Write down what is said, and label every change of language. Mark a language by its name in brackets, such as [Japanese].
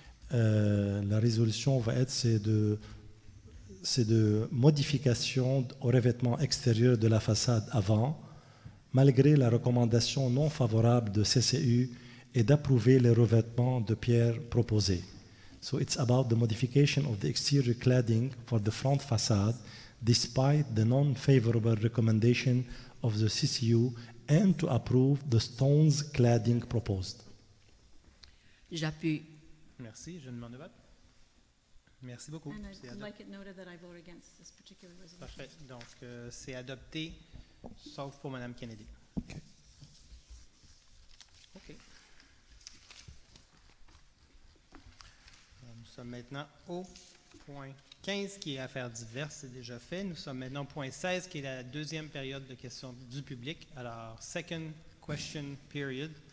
[French] la résolution va être c'est de modification au revêtement extérieur de la façade avant, malgré la recommandation non favorable de CCU et d'approuver les revêtements de pierre proposés. [English] So it's about the modification of the exterior cladding for the front facade despite the non-favorable recommendation of the CCU and to approve the stones cladding proposed. [French] J'appuie. Merci. Je demande de vote. Merci beaucoup. [English] And [French] C'est [English] I'd like it noted that I vote against this particular resolution. [French] Parfait. Donc, c'est adopté, sauf pour Mme Kennedy. [English] OK. [French] Nous sommes maintenant au point 15, qui est affaires diverses, c'est déjà fait. Nous sommes maintenant au point 16, qui est la deuxième période de questions du public. Alors, [English] second question period.